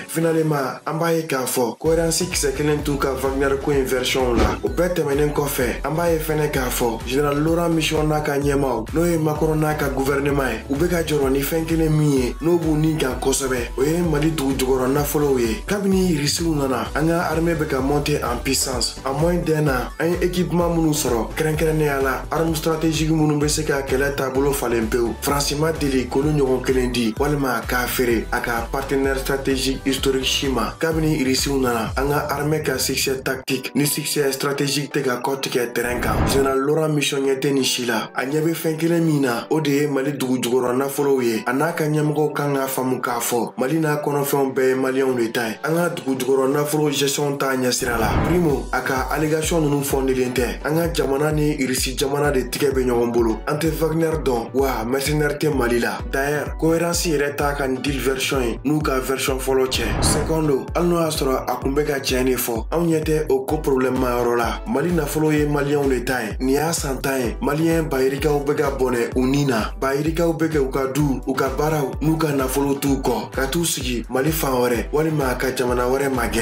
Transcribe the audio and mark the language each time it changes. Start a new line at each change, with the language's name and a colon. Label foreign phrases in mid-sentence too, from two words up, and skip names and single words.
Bambara: Finalement an b'a ye k'a fɔ cohérence kisɛ kelen t'u ka Wagner ko in version la. O bɛɛ tɛmɛnen kɔfɛ an b'a ye fɛnɛ k'a fɔ général Laurent Mission n'a ka ɲɛmaw n'o ye Macron n'a ka gouvernement ye u bɛ ka jɔrɔ ni fɛn kelen min ye n'o b'u ni kan kosɛbɛ o ye Mali dugu jukɔrɔ nafolow ye. Kabini irisiw nana an ka armée bɛ ka
French: monter en puissance en moins d'un an
Bambara: an ye équipement minnu sɔrɔ kɛrɛnkɛrɛnnenya la
French: arme stratégique
Bambara: minnu bɛ se ka kɛlɛ taabolo falen pewu. Faransi ma deli k'olu ɲɔgɔn kelen di walima k'a feere a ka
French: partenaire stratégique historique
Bambara: si ma. Kabini irisiw nana an ka armée ka
French: succès tactique
Bambara: ni
French: succès stratégique
Bambara: tɛ ka kɔtigɛ terrain kan. général Laurent Mission ɲɛ tɛ nin si la a ɲɛ bɛ fɛn kelen min na o de ye Mali dugu jukɔrɔ nafolow ye. A n'a ka ɲɛmɔgɔw kan k'a faamu k'a fɔ Mali n'a kɔnɔfɛnw bɛɛ ye maliyɛnw de ta ye. An ka dugu jukɔrɔ nafolo gestion t'a ɲɛsira la. Primo a ka allégation ninnu fɔndelen tɛ an ka jamana ni irisi jamana de tigɛ bɛ ɲɔgɔn bolo. An tɛ Wagner dɔn wa mercenaire tɛ Mali la.
French: D'ailleurs cohérence
Bambara: yɛrɛ t'a ka nin deal version ye n'u ka version fɔlɔ cɛ. Secondo hali n'o y'a sɔrɔ a kun bɛ ka tiɲɛ de fɔ anw ɲɛ tɛ o ko problème ma yɔrɔ la. Mali nafolo ye maliyɛnw de ta ye. Nin y'a san 10 ye maliyɛn bayirikaw bɛ ka bɔnɛ u ni na. Bayirikaw bɛ kɛ u ka du u ka baaraw n'u ka nafolo t'u kɔ ka t'u sigi Mali fan wɛrɛ walima ka jamana wɛrɛ magɛn.